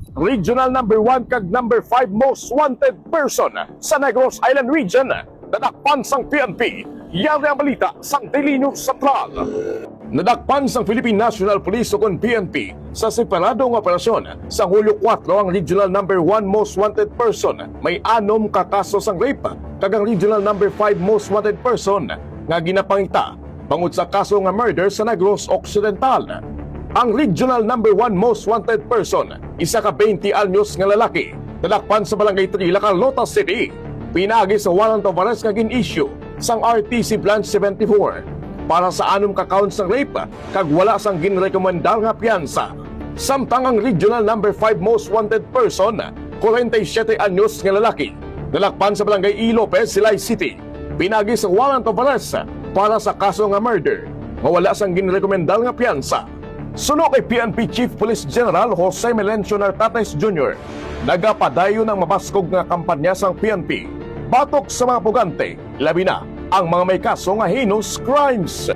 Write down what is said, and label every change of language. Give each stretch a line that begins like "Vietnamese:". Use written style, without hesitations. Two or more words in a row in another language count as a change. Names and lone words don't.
Hiligaynon: regional number 1 kag number 5
English: most wanted person
Hiligaynon: sa Negros Island region nadakpan sang PNP. Yan ang balita sang Daily News Central. Nadakpan sang Philippine National Police o PNP sa separadong operasyon sa Hulyo 4 ang regional number 1
English: most wanted person
Hiligaynon: may 6 ka kaso sang rape kag ang regional number 5
English: most wanted person
Hiligaynon: nga ginapangita bangod sa kaso nga murder sa Negros Occidental. Ang regional number 1
English: most wanted person,
Hiligaynon: isa ka 20 anyos nga lalaki, nadakpan sa Barangay 3, Lacalota City. Pinagi sa
English: warrant of arrest
Hiligaynon: nga gin-issue sang RTC Branch 74 para sa 6 ka counts ng rape kag wala sang ginrekomendar nga piyansa. Samtang ang regional number 5
English: most wanted person,
Hiligaynon: 47 anyos nga lalaki, nadakpan sa Barangay E. Lopez, Silay City. Pinagi sa
English: warrant of arrest
Hiligaynon: para sa kaso nga murder nga wala sang ginrekomendar nga piyansa. Suno kay PNP Chief Police General Jose Melencio Nartates Jr. Nagapadayon ng mabaskog nga kampanya sang PNP batok sa mga pugante, labi na ang mga may kaso nga
English: heinous crimes.